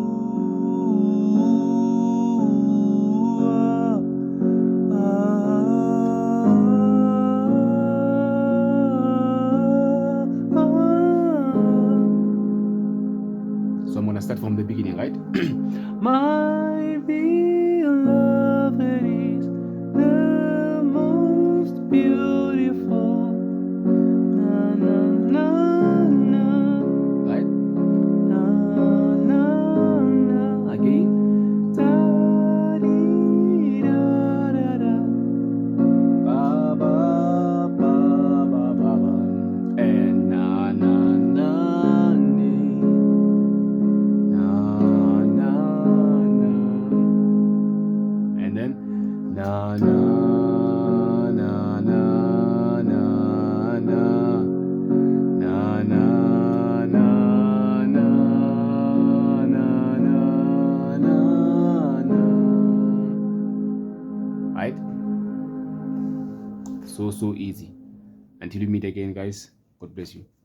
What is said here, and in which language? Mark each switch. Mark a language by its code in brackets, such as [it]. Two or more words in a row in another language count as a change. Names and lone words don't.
[en] So I'm gonna start from the beginning, right? My beloved is the most beautiful. Na na na na. Right? Na na na. Again. Da dee da da da. Ba ba ba ba ba ba. And na na na ni. Na na na. And then na na na na na na na na na na na na. Right? So easy. Until we meet again, guys. God bless you.